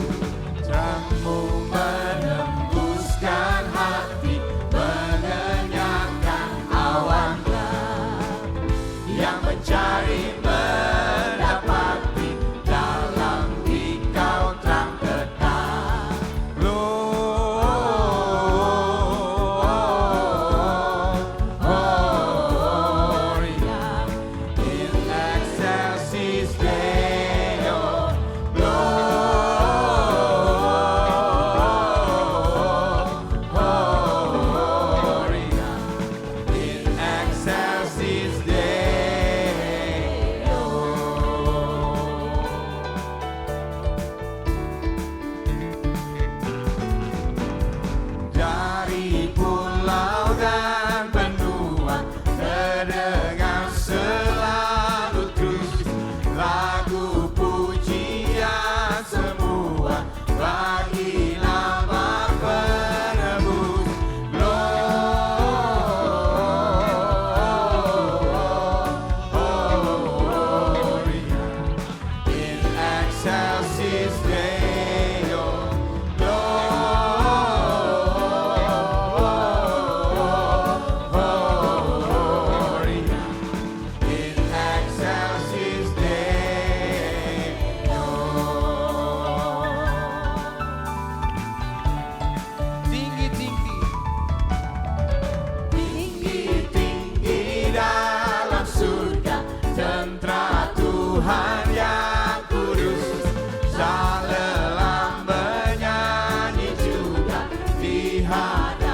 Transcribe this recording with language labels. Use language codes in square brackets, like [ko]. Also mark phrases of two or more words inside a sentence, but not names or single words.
[id] Terangmu menembuskan hati, mengenyangkan awalnya. Yang mencari mendapati, dalam Dikau terang tetap. [la] Gloria in excelsis Deo. Gloria in excelsis Deo. [id] Dari pulau dan benua terdengar selalu terus lagu pujian semua bagi nama penebus. [la] Gloria in excelsis Deo. Gloria in excelsis Deo. [id] Tinggi-tinggi, tinggi-tinggi dalam surga, tentara Tuhan yang kudus. Salelam menyanyi juga di hadapan.